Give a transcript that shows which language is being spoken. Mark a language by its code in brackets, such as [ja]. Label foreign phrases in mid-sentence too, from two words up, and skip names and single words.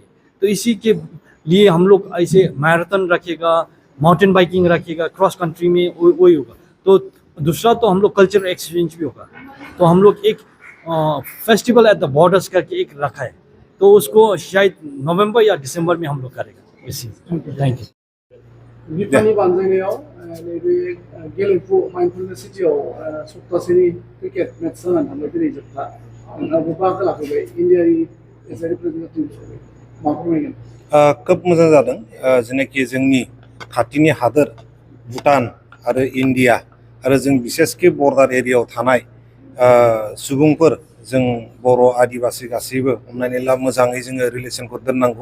[hi] तो इसी के लिए हम लोग ऐसे मैराथन रखेगा, [en] mountain biking [hi] रखेगा, [en] cross country [hi] में वही होगा। तो दूसरा तो हम लोग [en] cultural exchange [hi] भी होगा। तो हम लोग एक [en] festival at the borders [hi] करके एक रखा है, तो उसको शायद नवंबर या दिसंबर में हम लोग करेगा इसी। [en] thank you. [brx] बिफानि बानजायनायाव नैबे गेलेफु माइन्डफुलनेस सिटियाव सप्तासेनि क्रिकेट मेच जानानै थांबाय दिनै जोबथा। नोंथाङाबो बाहागो लाफैबाय इन्डियानि [en] as a representative [brx] हिसाबै मा फोरमायगोन? खोब मोजां जादों। जेनाखि जोंनि खाथिनि हादोर भुटान आरो इन्डिया आरो जों बिसेसकि बर्डार एरियायाव थानाय सुबुंफोर, जों बर' आदिबासि गासैबो हमनानै ला मोजाङै जोङो रिलेसनखौ दोननांगौ।